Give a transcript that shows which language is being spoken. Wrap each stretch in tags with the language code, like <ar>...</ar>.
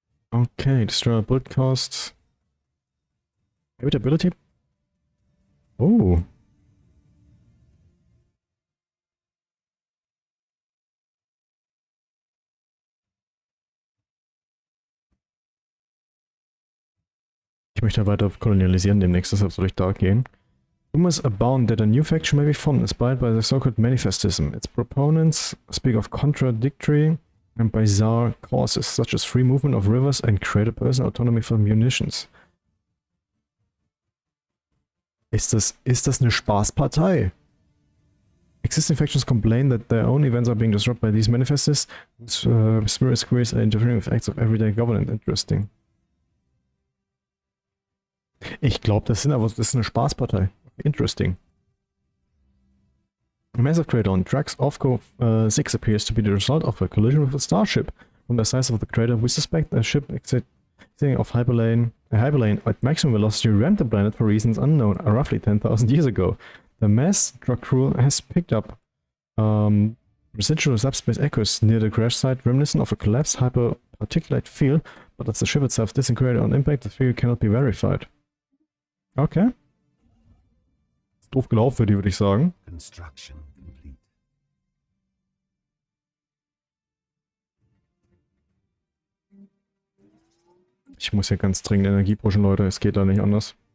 <en>Okay, Destroyer Build Cost. Habitability. Oh.</en> <de>Ich möchte weiter kolonialisieren demnächst, deshalb soll ich da gehen.</de> <en>Rumors abound that a new faction may be formed, inspired by the so-called manifestism. Its proponents speak of contradictory and bizarre causes, such as free movement of rivers and greater personal autonomy for munitions.</en> <de>Ist das eine Spaßpartei?</de> <en>Existing factions complain that their own events are being disrupted by these manifestists, whose spirit squares are interfering with acts of everyday governance. Interesting.</en> <de>Ich glaube, das ist eine Spaßpartei.</de> <en>Interesting. A massive crater on Drax Ovco 6 appears to be the result of a collision with a starship. From the size of the crater, we suspect a ship exiting off Hyperlane a hyperlane at maximum velocity rammed the planet for reasons unknown roughly 10,000 years ago. The mass drug rule has picked up residual subspace echoes near the crash site reminiscent of a collapsed hyperparticulate field, but as the ship itself disintegrated on impact, the theory cannot be verified. Okay.</en> <de>Doof gelaufen für die, würde ich sagen.</de> <en>Construction complete.</en> <de>Ich muss hier ganz dringend Energie pushen, Leute. Es geht da nicht anders.</de>